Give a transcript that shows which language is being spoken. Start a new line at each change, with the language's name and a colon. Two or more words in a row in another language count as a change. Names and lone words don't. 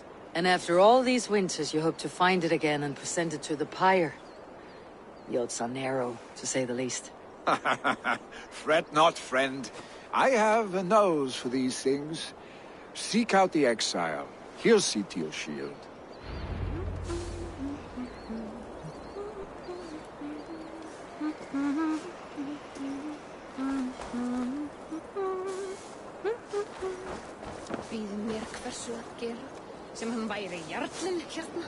English: And after all these winters, you hope to find it again and present it to the pyre. The odds are narrow, to say the least. Fret not, friend. I have a nose for these things. Seek out the exile. He'll see to your shield.
Icelandic: Býð mér hversu að gera sem hann væri jarlinn hérna.